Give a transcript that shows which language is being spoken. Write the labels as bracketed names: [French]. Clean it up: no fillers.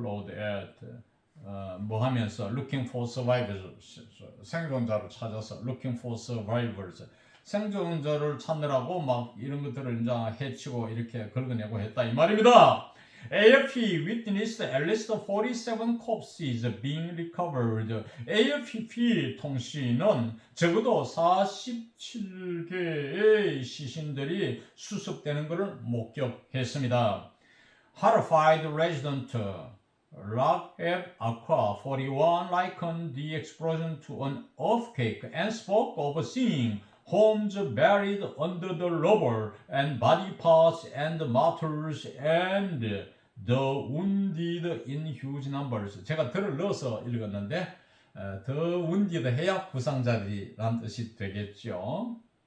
[English] clawed at [Korean] 뭐 하면서 [English] looking for survivors, [Korean] 생존자를 찾아서 looking for survivors, 생존자를 찾느라고 막 이런 것들을 이제 해치고 이렇게 긁어내고 했다 이 말입니다. [English] AFP witnessed at least 47 corpses being recovered. [Korean] AFP 통신은 적어도 47개의 시신들이 수습되는 것을 목격했습니다. [English] Horrified resident Ragheb Aqua 41 likened the explosion to an earthquake and spoke of seeing homes buried under the rubble and body parts and martyrs and the wounded in huge numbers. [Korean] 제가 들을 넣어서 읽었는데 [English] the wounded [Korean] 해야 부상자들이란 뜻이 되겠죠.